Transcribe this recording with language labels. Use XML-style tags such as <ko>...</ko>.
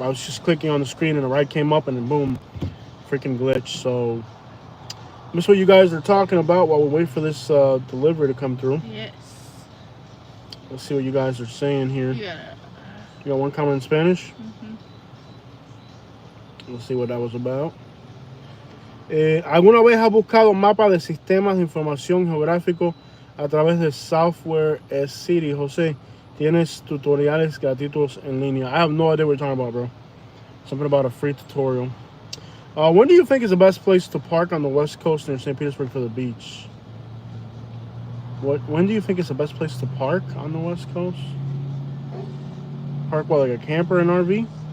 <en>I was just clicking on the screen and a ride came up and then boom, freaking glitch. So that's what you guys are talking about while we wait for this delivery to come through. Yes. Let's see what you guys are saying here. You gotta. You got one comment in Spanish? Mm-hmm. Let's see what that was about.</en> <es>¿Alguna vez has buscado mapas de sistemas de información geográfico a través de software City, José? Tienes tutoriales gratuitos en línea.</es> <en>I have no idea what you're talking about, bro. Something about a free tutorial. When do you think is the best place to park on the West Coast near St. Petersburg for the beach? When do you think is the best place to park on the West Coast? Park what, like a camper and RV?</en>